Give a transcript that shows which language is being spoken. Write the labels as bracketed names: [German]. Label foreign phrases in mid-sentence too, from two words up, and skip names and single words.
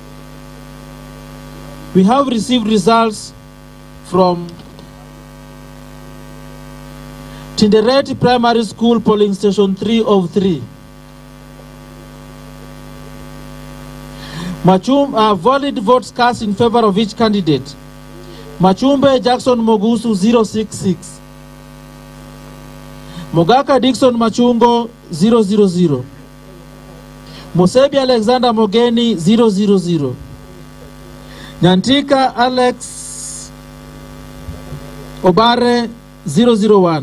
[English] We have received results from Tinderet Primary School polling station 3 of 3. Valid votes cast in favor of each candidate. Machumbe Jackson Mogusu 066. Mogaka Dixon Machungo 000. Mosebi Alexander Mogeni 000. Nyantika Alex Obare 001.